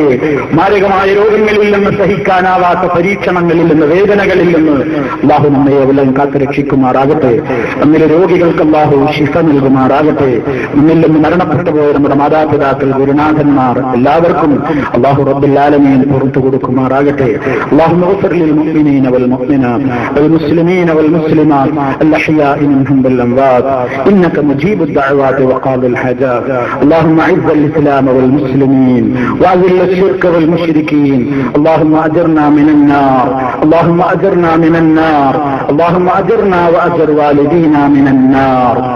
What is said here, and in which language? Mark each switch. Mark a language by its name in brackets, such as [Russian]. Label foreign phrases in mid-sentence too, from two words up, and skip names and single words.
[Malayalam] മാരകമായ രോഗങ്ങളിൽ നിന്ന്, സഹിക്കാനാവാത്ത പരീക്ഷണങ്ങളിൽ നിന്ന്, വേദനകളിൽ നിന്ന് അല്ലാഹു നമ്മെ എല്ലാം കാത്തു രക്ഷിക്കുമാറാകട്ടെ. നമ്മിലെ രോഗികൾക്ക് അല്ലാഹു ശിഫ നൽകുമാറാകട്ടെ. നമ്മിൽ നിന്ന് മരണപ്പെട്ടു പോയ നമ്മുടെ മാതാപിതാക്കൾ, ഗുരുനാഥന്മാർ എല്ലാവർക്കും അല്ലാഹു [Arabic] رب العالمين [Malayalam] പുറത്തു കൊടുക്കുമാറാകട്ടെ. [Arabic] اللهم اغفر للمؤمنين والمؤمنات والمسلمين والمسلمات الأحياء منهم والأموات إنك مجيب الدعوات وقاضي الحاجات. اللهم أعز الإسلام والمسلمين وأذل الشرك والمشركين. اللهم أجرنا من النار، اللهم أجرنا من النار، اللهم أجرنا وأجر والدينا من النار.